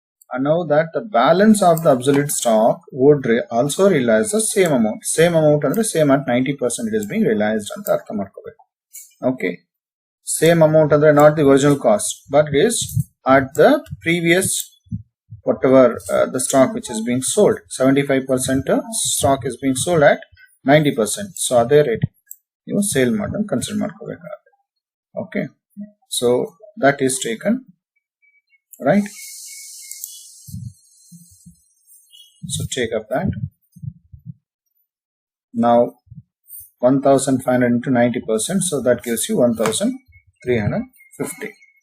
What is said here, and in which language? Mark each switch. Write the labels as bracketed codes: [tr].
[en] And now that the balance of the obsolete stock would also realize the same amount. Same amount and the same at 90% it is being realized [kn] ಅಂತ ಅರ್ಥ ಮಾಡ್ಕೋಬೇಕು. [en] Okay, same amount and not the original cost, but it is at the previous whatever the stock which is being sold. 75% stock is being sold at 90%. [kn] So ಅದೇ rate ನೀವು sale ಮಾಡೋದು consider ಮಾಡ್ಕೋಬೇಕಾಗುತ್ತೆ. [en] Okay, so that is taken, right? So take up that. Now 1,500 into 90%, so that gives you 1,350.